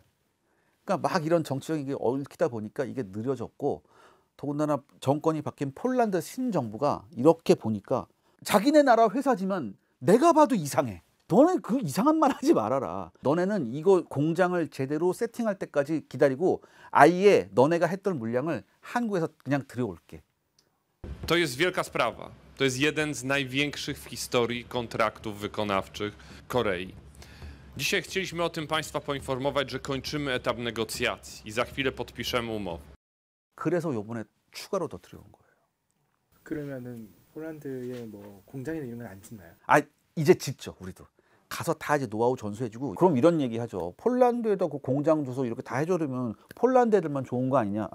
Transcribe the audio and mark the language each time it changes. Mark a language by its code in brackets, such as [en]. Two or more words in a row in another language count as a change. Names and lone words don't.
[ko] 그러니까 막 이런 정치적인 게 얽히다 보니까 이게 느려졌고, 더군다나 정권이 바뀐 폴란드 신정부가 이렇게 보니까 자기네 나라 회사지만 내가 봐도 이상해. 너네 그 이상한 말 하지 말아라. 너네는 이거 공장을 제대로 세팅할 때까지 기다리고 아예 너네가 했던 물량을 한국에서 그냥 들여올게. [pl] To jest wielka sprawa. To jest jeden z największych w historii kontraktów wykonawczych Korei. Dzisiaj chcieliśmy o tym Państwa poinformować, że kończymy etap negocjacji i za chwilę podpiszemy umowę. [ko] 그래서 요번에 추가로 더 들여온 거예요. 그러면은 폴란드에 뭐 공장이나 이런 건 안 짓나요? 아, 이제 짓죠. 우리도 가서 다 이제 노하우 전수해주고. 그럼 이런 얘기 하죠. 폴란드에다 그 공장 주소 이렇게 다 해줘면 폴란드 애들만 좋은 거 아니냐?